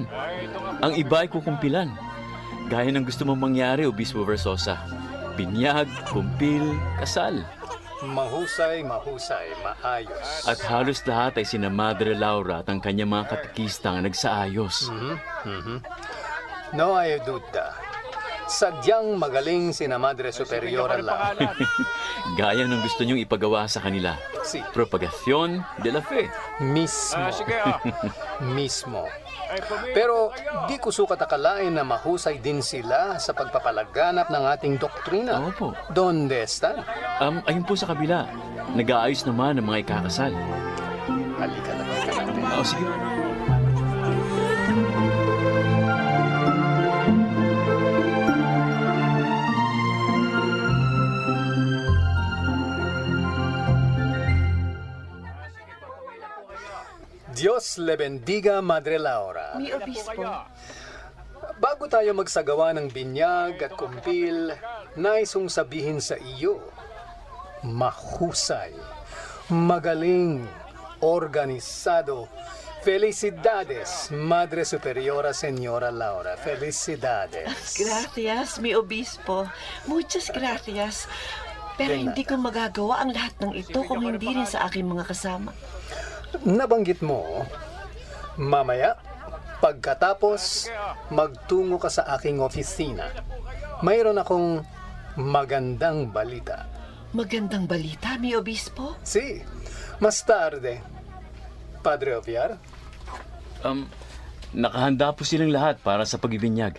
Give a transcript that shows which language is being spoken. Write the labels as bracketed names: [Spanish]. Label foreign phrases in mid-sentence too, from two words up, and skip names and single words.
[Filipino] Ang iba ay kukumpilan. Gaya ng gusto mong mangyari, Obispo Versosa. Binyag, kumpil, kasal. Mahusay, maayos. At halos lahat ay sina Madre Laura at ang kanyang mga katikista ang nagsaayos. [Spanish] No hay duda. [Filipino] Sadyang magaling sina Madre Superiora Laura. Gaya ng gusto niyong ipagawa sa kanila. [Spanish] Propagación de la fe. [Filipino] Mismo. Pero di ko sukat akalain na mahusay din sila sa pagpapalaganap ng ating doktrina. Opo. [Spanish] Donde están? [Filipino] Ayun po sa kabila. Nag-aayos naman ang mga ikakasal. Halika natin. Sige. [Spanish] Diyos le bendiga, Madre Laura. Mi obispo. [Filipino] Bago tayo magsagawa ng binyag at kumpil, naisong sabihin sa iyo, mahusay, magaling, organisado. [Spanish] Felicidades, Madre Superiora Señora Laura. Felicidades. Gracias, mi obispo. Muchas gracias. [Filipino] Pero hindi ko magagawa ang lahat ng ito kung hindi rin sa aking mga kasama. Nabanggit mo, mamaya, pagkatapos, magtungo ka sa aking opisina. Mayroon akong magandang balita. Magandang balita, [Spanish] mi obispo? Si, Mas tarde. Padre Oviar? [Filipino] Nakahanda po silang lahat para sa pagbibinyag.